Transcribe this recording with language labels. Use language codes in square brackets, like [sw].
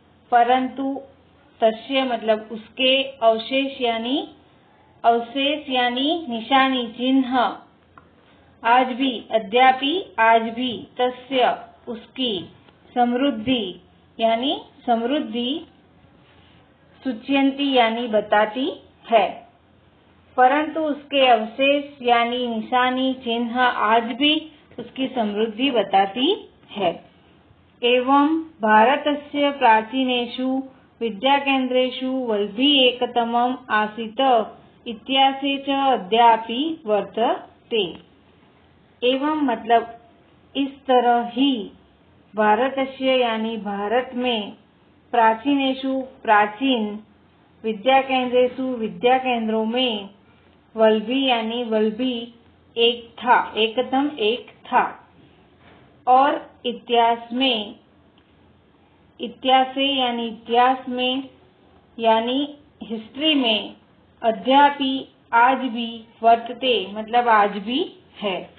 [hi] परंतु तस्य मतलब उसके अवशेष यानी निशानी चिन्ह आज भी [sa] अद्यापि [hi] आज भी तस्य उसकी समृद्धि यानी समृद्धि [sa] सूचयन्ति [hi] यानी बताती है। परंतु उसके अवशेष यानी निशानी चिन्ह आज भी उसकी समृद्धि बताती है। [sa] एवं भारतस्य प्राचीनेषु विद्याकेन्द्रेषु वल्भी एकतमम् आसीत् इतिहासे च अद्यापि वर्तते। [hi] एवं मतलब इस तरह ही भारतस्य यानी भारत में प्राचीनेषु प्राचीन [sa] विद्याकेन्द्रेषु [hi] विद्याकेंद्रों में वल्भी यानी वल्भी एकतम एक था और इतिहास में यानी हिस्ट्री में अद्यापि आज भी वर्तते मतलब आज भी है।